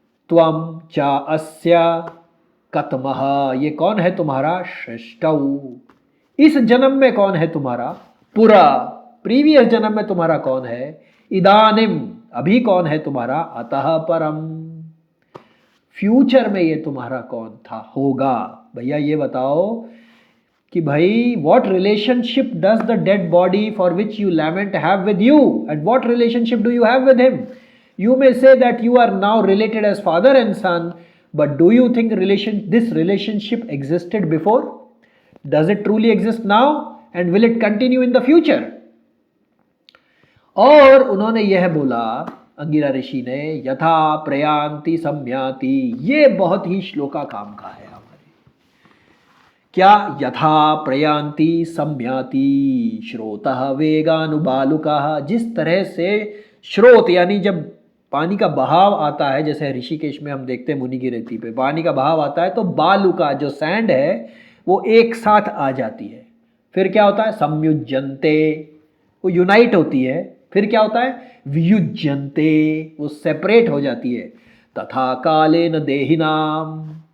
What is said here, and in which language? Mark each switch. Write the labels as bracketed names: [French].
[Sanskrit] त्वम चा अस्या कतमह, [Hindi] ये कौन है तुम्हारा, श्रेष्ठौ, इस जन्म में कौन है तुम्हारा, पुरा, प्रीवियस जन्म में तुम्हारा कौन है, इदानिम, अभी कौन है तुम्हारा, [Sanskrit] अतः परम, [Hindi] फ्यूचर में ये तुम्हारा कौन था होगा। भैया ये बताओ कि भाई [English] What relationship does the dead body for which you lament have with you, and what relationship do you have with him. You may say that you are now related as father and son, but do you think this relationship existed before? Does it truly exist now and will it continue in the future? [Hindi] और उन्होंने यह बोला, अंगिरा ऋषि ने, [Sanskrit] यथा प्रयांति सम्याति, [Hindi] ये बहुत ही श्लोका काम का है हमारे। क्या, [Sanskrit] यथा प्रयांति सम्याति श्रोतः वेगानुबालुकः, [Hindi] जिस तरह से स्रोत यानी जब पानी का बहाव आता है, जैसे ऋषिकेश में हम देखते हैं मुनि की रेती पे पानी का बहाव आता है तो बालुका जो सैंड है वो एक साथ आ जाती है, फिर क्या होता है, संयुज्यन्ते, वो यूनाइट होती है, फिर क्या होता है, वियुज्यन्ते, वो सेपरेट हो जाती है, [Sanskrit] तथा कालेन देहिनाम।